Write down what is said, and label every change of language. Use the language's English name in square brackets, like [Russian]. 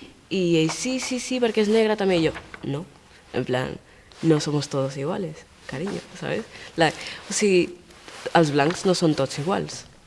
[Catalan] I ell, sí, perquè és negre també. [Spanish] Jo, no, en plan, no somos todos iguales, cariño, ¿sabes? [Catalan] O sigui, els blancs no són tots iguals.